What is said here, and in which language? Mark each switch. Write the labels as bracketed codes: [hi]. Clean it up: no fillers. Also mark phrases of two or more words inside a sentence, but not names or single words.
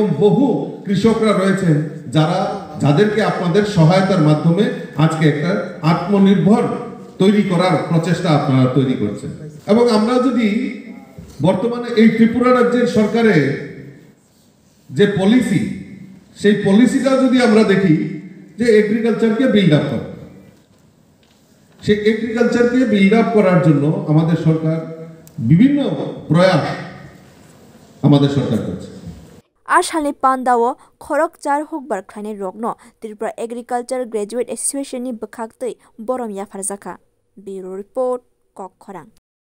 [bn] বহু কৃষকরা রয়েছেন যাদেরকে আপনাদের সহায়তার মাধ্যমে আজকে একটা আত্মনির্ভর তৈরি করার প্রচেষ্টা আপনারা তৈরি করছেন এবং আমরা যদি বর্তমানে এই ত্রিপুরা রাজ্যের সরকারের যে পলিসি সেই পলিসিটা যদি আমরা দেখি যে এগ্রিকালচারকে [en] build up [bn] করা সেই এগ্রিকালচারকে [en] build up [bn] করার জন্য আমাদের সরকার বিভিন্ন প্রয়াস আমাদের সরকার করছে [trp] Ashani Pandawo Khorok Char Hukbar Khlaine Rokno Tripura Agriculture Graduate Association ni Bukhaktei Borom Yafarzaka Bureau Report Kok Khorang